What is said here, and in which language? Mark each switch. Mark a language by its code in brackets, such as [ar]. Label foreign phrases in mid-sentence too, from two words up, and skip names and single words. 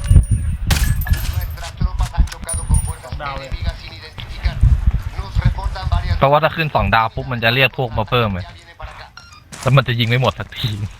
[es] Nuestras tropas han chocado con fuerzas enemigas sin identificar. Nos reportan varios [th] เพราะว่าถ้าขึ้น2 ดาวปุ๊บมันจะเรียกพวกมาเพิ่มเลยแล้วมันจะยิงไม่หมดสักที